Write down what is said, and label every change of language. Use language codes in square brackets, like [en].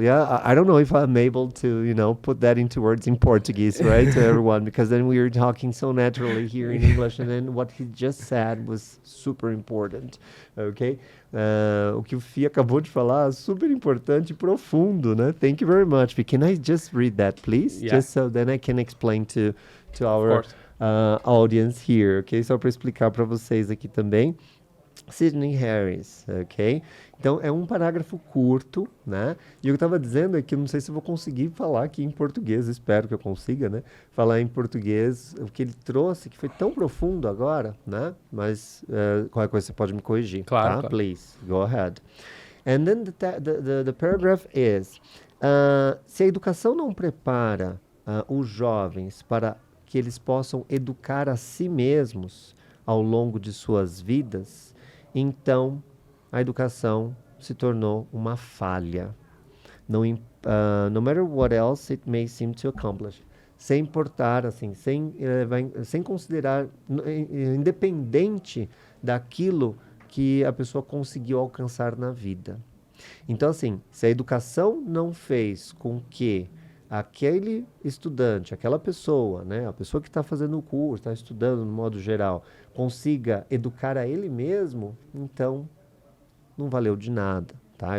[en] Yeah, I don't know if I'm able to, put that into words in Portuguese, right, to everyone, because then we were talking so naturally here in English, and then what he just said was super important, okay? [pt] O que o Fih acabou de falar, super importante e profundo, né? [en] Thank you very much. Can I just read that, please? Yeah. Just so then I can explain to our course. Audience here, ok? [pt] Só para explicar para vocês aqui também. Sidney Harris, ok? Então é um parágrafo curto, né? E eu estava dizendo aqui, não sei se eu vou conseguir falar aqui em português, espero que eu consiga, né? Falar em português o que ele trouxe, que foi tão profundo agora, né? Mas qualquer coisa você pode me corrigir, Claro, tá? claro. [en] Please, go ahead. And then the paragraph is, [pt] se a educação não prepara os jovens para que eles possam educar a si mesmos ao longo de suas vidas, então a educação se tornou uma falha. [en] No matter what else it may seem to accomplish. [pt] Sem importar, assim, sem considerar, independente daquilo que a pessoa conseguiu alcançar na vida. Então, assim, se a educação não fez com que aquele estudante, aquela pessoa, né, a pessoa que está fazendo o curso, está estudando no modo geral, consiga educar a ele mesmo, então não valeu de nada, tá?